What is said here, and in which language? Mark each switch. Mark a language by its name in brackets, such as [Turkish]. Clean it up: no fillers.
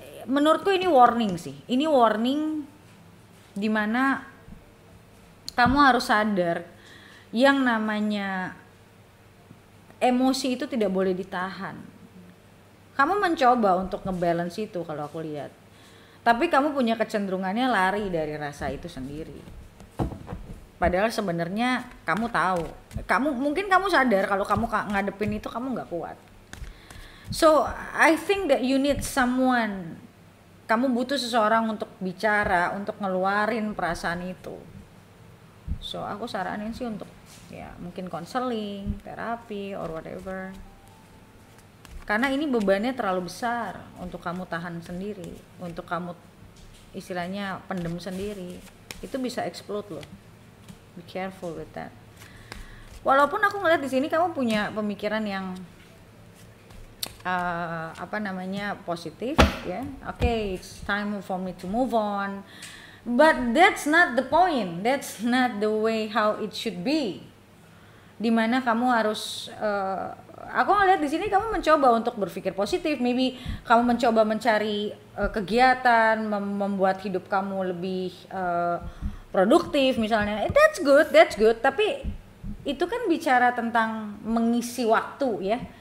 [Indonesian] Menurutku ini warning sih. Ini warning dimana kamu harus sadar yang namanya emosi itu tidak boleh ditahan. Kamu mencoba untuk ngebalance itu kalau aku lihat, tapi kamu punya kecenderungannya lari dari rasa itu sendiri. Padahal sebenarnya kamu tahu, mungkin kamu sadar kalau kamu ngadepin itu kamu nggak kuat. [English] So I think that you need someone. [Indonesian] Kamu butuh seseorang untuk bicara, untuk ngeluarin perasaan itu. So aku saranin sih untuk ya mungkin konseling, terapi, [English] or whatever. [Indonesian] Karena ini bebannya terlalu besar untuk kamu tahan sendiri, untuk kamu istilahnya pendem sendiri. Itu bisa explode loh. [English] Be careful with that. [Indonesian] Walaupun aku ngeliat di sini kamu punya pemikiran yang apa namanya, positif ya. [English] Okay, it's time for me to move on. But that's not the point. That's not the way how it should be. [Indonesian] Dimana kamu harus aku ngeliat di sini kamu mencoba untuk berpikir positif. Maybe kamu mencoba mencari kegiatan membuat hidup kamu lebih produktif misalnya. [English] That's good. [Indonesian] Tapi itu kan bicara tentang mengisi waktu ya.